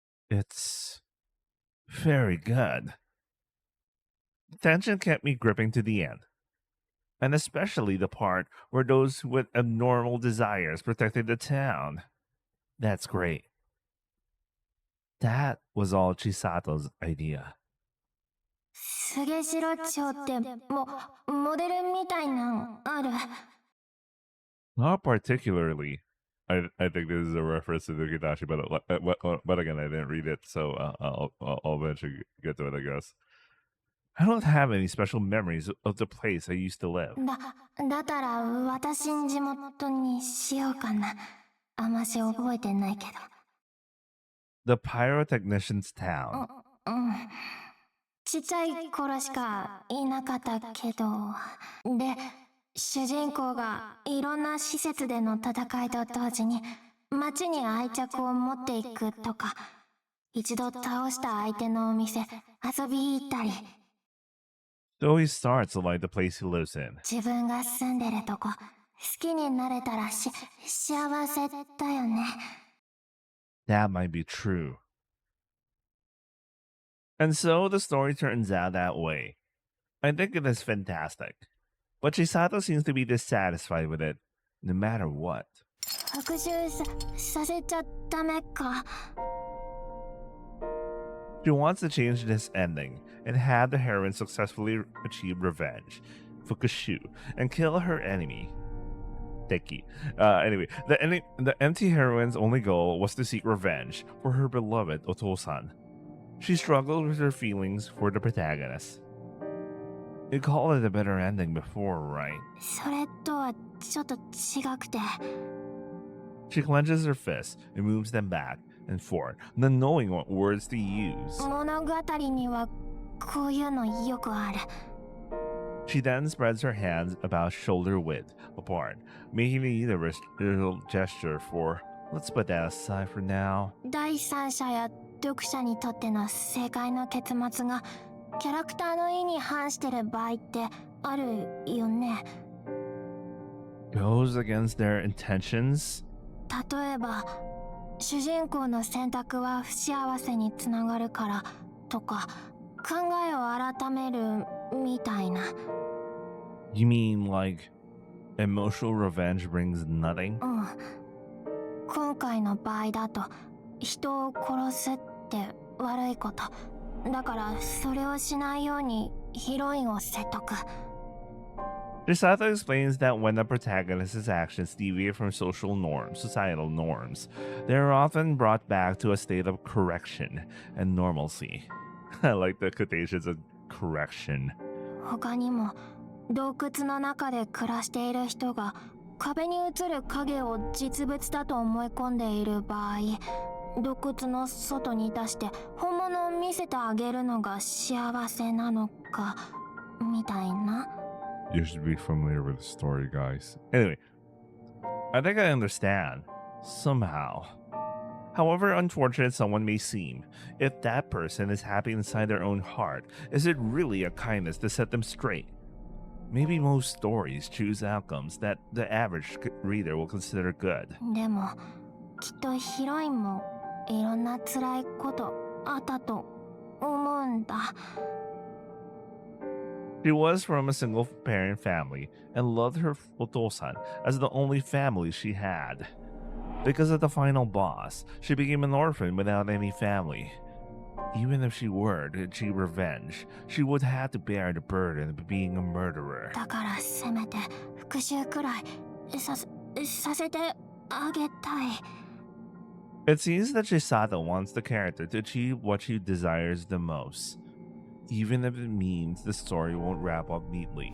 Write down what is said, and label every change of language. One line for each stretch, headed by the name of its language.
English: It's very good. The tension kept me gripping to the end. And especially the part where those with abnormal desires protected the town. That's great. That was all Chisato's idea.
Japanese: 菅城町ってモデルみたいなんある
English: Not particularly. I think this is a reference to Nukidashi, but again, I didn't read it, so I'll eventually get to it, I guess. I don't have any special memories of the place I used to live.
Japanese: だったら私ん地元にしようかなあまし覚えてないけど
English: The pyrotechnician's town.
Japanese: うんちっちゃい頃しかいなかったけどで主人公がいろんな施設での戦いと同時に街に愛着を持っていくとか一度倒した相手のお店遊び行ったり
English: So he starts to like the place he lives in.
Japanese: 自分が住んでるとこ好きになれたら幸せだよね
English: That might be true. And so the story turns out that way. I think it is fantastic. But Chisato seems to be dissatisfied with it, no matter what.
Japanese: 復讐させちゃダメか
English: She wants to change this ending and have the heroine successfully achieve revenge, Fukushu, and kill her enemy, Teki. Anyway, the empty heroine's only goal was to seek revenge for her beloved Otosan. She struggled with her feelings for the protagonist. You called it a better ending before, right?
Japanese: それとはちょっと違くて
English: She clenches her fists and moves them back and forth, not knowing what words to use.
Japanese: 物語にはこういうのよくある
English: She then spreads her hands about shoulder width apart, making a universal gesture for, let's put that aside for now.
Japanese: 第三者や読者にとっての正解の結末がキャラクターの意に反してる場合ってあるよね
English: Goes against their intentions?
Japanese: 例えば主人公の選択は不幸せにつながるからとか考えを改めるみたいな
English: You mean like emotional revenge brings nothing?
Japanese: うん今回の場合だと人を殺すって悪いことだからそれをしないようにヒロインを説得
English: Chisato explains that when the protagonist's actions deviate from societal norms, they are often brought back to a state of correction and normalcy. I like the quotations of correction.
Japanese: 他にも洞窟の中で暮らしている人が壁に映る影を実物だと思い込んでいる場合洞窟の外に出して本物を見せてあげるのが幸せなのかみたいな
English: You should be familiar with the story, guys. Anyway, I think I understand. Somehow. However unfortunate someone may seem, if that person is happy inside their own heart, is it really a kindness to set them straight? maybe most stories choose outcomes that the average reader will consider good.
Japanese: でもきっとヒロインもいろんな辛いことあったと思うんだ。
English: She was from a single parent family and loved her otosan as the only family she had. Because of the final boss, she became an orphan without any family. Even if she were to achieve revenge, she would have to bear the burden of being a murderer.
Japanese: だからせめて復讐くらいさせてあげたい。
English: It seems that Chisato wants the character to achieve what she desires the most, even if it means the story won't wrap up neatly.